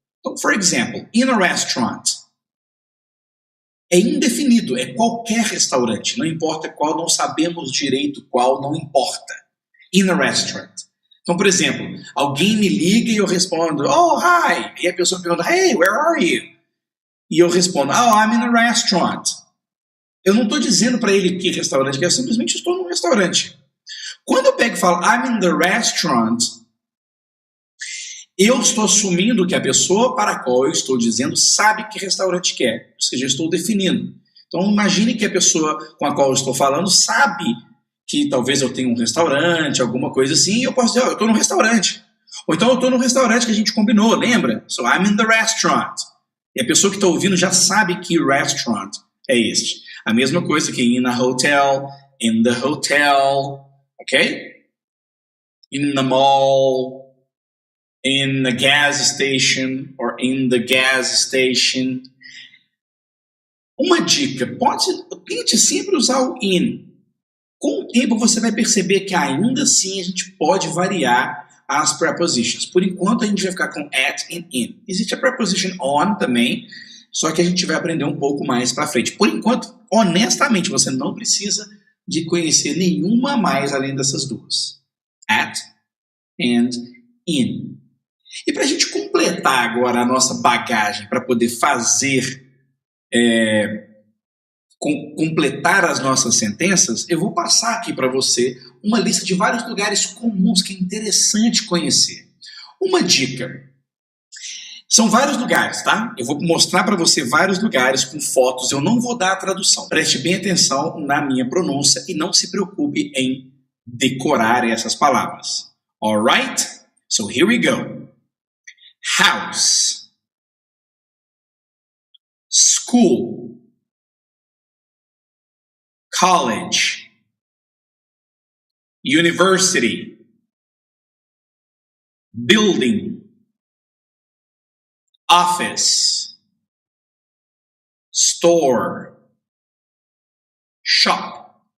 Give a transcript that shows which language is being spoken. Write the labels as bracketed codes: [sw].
[pt] Então, [en] for example, in a restaurant. [pt] É indefinido, é qualquer restaurante, não importa qual, não sabemos direito qual, não importa. [en] In a restaurant. [pt] Então, por exemplo, alguém me liga e eu respondo, oh, hi. E a pessoa pergunta, [en] hey, where are you? [pt] E eu respondo, [en] oh, I'm in a restaurant. [pt] Eu não estou dizendo para ele que restaurante que é, eu simplesmente estou num restaurante. Quando eu pego e falo, [en] I'm in the restaurant, [pt] eu estou assumindo que a pessoa para a qual eu estou dizendo sabe que restaurante que é. Ou seja, eu estou definindo. Então, imagine que a pessoa com a qual eu estou falando sabe que talvez eu tenha um restaurante, alguma coisa assim, e eu posso dizer, eu estou num restaurante. Ou então, eu estou num restaurante que a gente combinou, lembra? [en] So, I'm in the restaurant. [pt] E a pessoa que está ouvindo já sabe que restaurant é este. A mesma coisa que [en] in a hotel, in the hotel, [pt] ok? [en] In the mall, in the gas station or in the gas station. [pt] Uma dica, tente sempre usar o in. Com o tempo você vai perceber que ainda assim a gente pode variar as prepositions. Por enquanto a gente vai ficar com at e in. Existe a preposition on também, só que a gente vai aprender um pouco mais para frente. Por enquanto, honestamente, você não precisa de conhecer nenhuma mais além dessas duas. [en] At and in. [pt] E para a gente completar agora a nossa bagagem, para poder fazer, completar as nossas sentenças, eu vou passar aqui para você uma lista de vários lugares comuns que é interessante conhecer. Uma dica. São vários lugares, tá? Eu vou mostrar para você vários lugares com fotos. Eu não vou dar a tradução. Preste bem atenção na minha pronúncia e não se preocupe em decorar essas palavras. [en] Alright? So here we go. House, school, college, university, building, office, store, shop,